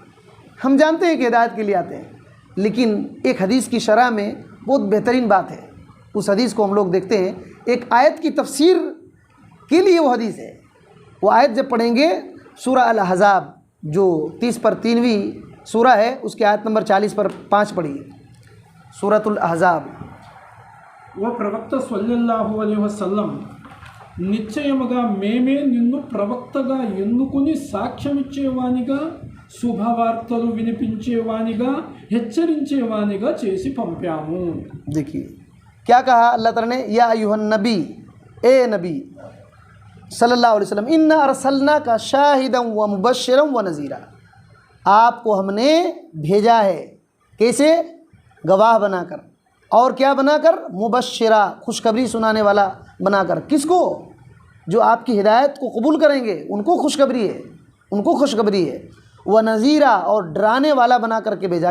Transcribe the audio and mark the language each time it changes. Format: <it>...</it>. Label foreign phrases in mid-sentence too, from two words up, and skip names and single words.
<ur>ہم جانتے ہیں کہ ہدایت کے لیے آتے ہیں، لیکن ایک حدیث کی شرح میں بہت بہترین بات ہے، اس حدیث کو ہم لوگ دیکھتے ہیں۔ ایک آیت کی تفسیر کے لیے وہ حدیث ہے، وہ آیت جب پڑھیں گے سورہ الاحزاب جو 30/3ویں سورہ ہے، اس کی آیت نمبر 40/5 پڑھیے، سورۃ الاحزاب۔</ur> <te>ఓ ప్రవక్త</te> <ar>صلى الله عليه وسلم,</ar> <te>నిశ్చయముగా మేమే నిన్ను ప్రవక్తగా ఎన్నుకుని సాక్ష్యమిచ్చేవానిగా, శుభవార్తలు వినిపించేవానిగా, హెచ్చరించేవానిగా చేసి పంపాము.</te> <ur>دیکھیے کیا کہا اللہ تعالیٰ نے؟</ur> <ar>یا ایھا النبی،</ar> <ur>اے نبی</ur> <ar>صلی اللہ علیہ وسلم، انا ارسلناک شاہدا ومبشرا ونذیرا،</ar> <ur>آپ کو ہم نے بھیجا ہے کیسے؟ گواہ بنا کر، اور کیا بنا کر؟ مبشرہ، خوشخبری سنانے والا بنا کر۔ کس کو؟ جو آپ کی ہدایت کو قبول کریں گے ان کو خوشخبری ہے، ان کو خوشخبری ہے۔ ونذیرا، اور ڈرانے والا بنا کر کے بھیجا۔</ur>